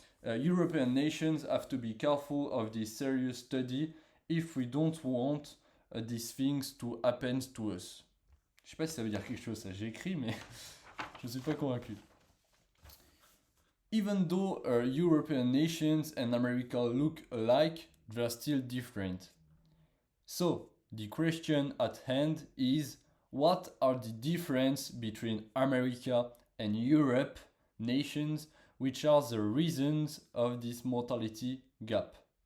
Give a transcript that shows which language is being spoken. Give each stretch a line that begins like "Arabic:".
English: European nations have to be careful of this serious study if we don't want these things to happen to us.
French: Je sais pas si ça veut dire quelque chose, ça j'ai écrit, mais je ne suis pas convaincu.
English: Even though European nations and America look alike, they are still different. So, the question at hand is, what are the differences between America and Europe nations, which are the reasons of this mortality gap?